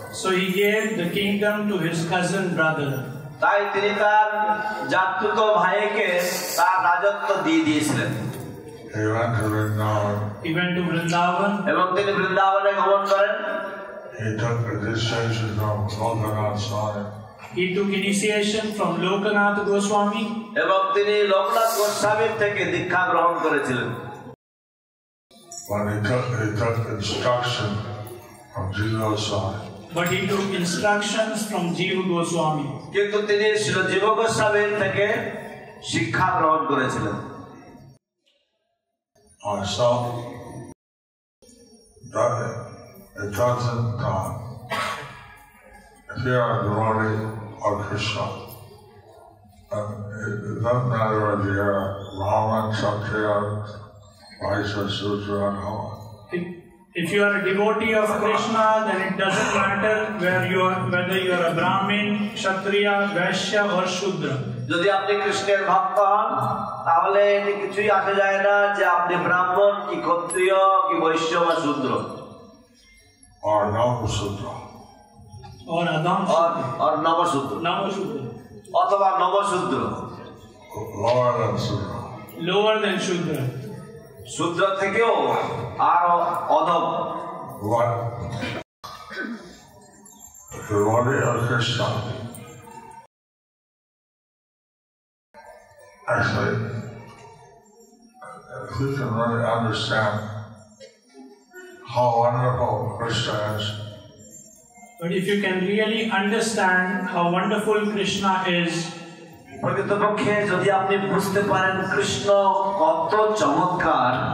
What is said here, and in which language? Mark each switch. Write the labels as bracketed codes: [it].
[en] So he gave the kingdom to his cousin brother. [bn] তাই তিনি তার জাতুত ভাইকে তার রাজত্ব দিয়ে দিয়েছিলেন। [en] He went to Vrindavan. He went to Vrindavan. [bn] এবং তিনি বৃন্দাবনে গমন করেন। [en] He took initiation from Lokanath Swami. He took initiation from Lokanath Goswami. [bn] এবং তিনি লোকনাথ গোস্বামীর থেকে দীক্ষা গ্রহণ করেছিলেন। [en] But he took instruction from Jiva Goswami. But he took instructions from Jiva Goswami. [bn] কিন্তু তিনি শ্রী জীব গোস্বামীর থেকে শিক্ষা গ্রহণ করেছিলেন। [en] So that it doesn't. If you are a devotee of Krishna, it doesn't matter if you're Brahman, Kshatriya, Vaishya, Shudra, no. If you are a devotee of Krishna, then it doesn't matter whether you are a Brahmin, Kshatriya, Vaishya or Shudra. [bn] যদি আপনি কৃষ্ণের ভক্ত হন তাহলে এতে কিছুই আসে যায় না যে আপনি ব্রাহ্মণ কি ক্ষত্রিয় কি বৈশ্য বা শূদ্র [en] Or Navasudra. Or Adam or [bn] নবশূদ্র অথবা নবশূদ্র [en] Lower than Sudra. Lower than Shudra. [bn] শূদ্র থেকেও আরো অধম [en] What? The devotee of Krishna. Actually, if you can really understand how wonderful Krishna is, But if you can really understand how wonderful Krishna is, [bn] প্রকৃতপক্ষে যদি আপনি বুঝতে পারেন কৃষ্ণ কত চমৎকার